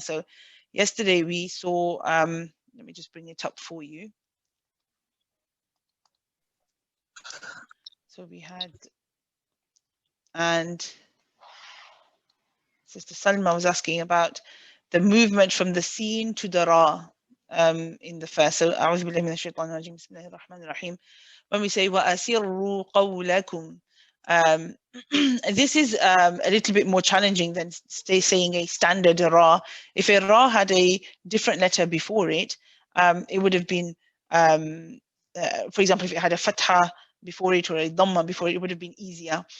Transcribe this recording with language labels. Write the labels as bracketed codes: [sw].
[en] So yesterday we saw, let me just bring it up for you. So we had, and Sister Salma was asking about the movement from the sin to the ra in the first. [ar] So أعوذ بالله من الشيطان الرجيم بسم الله الرحمن الرحيم. [en] When we say [ar] وَأَسِرُّوا قَوْلَكُمْ, [en] this is a little bit more challenging than saying a standard ra. If a ra had a different letter before it, it would have been, for example, if it had a fatha before it or a dhamma before it, it would have been easier.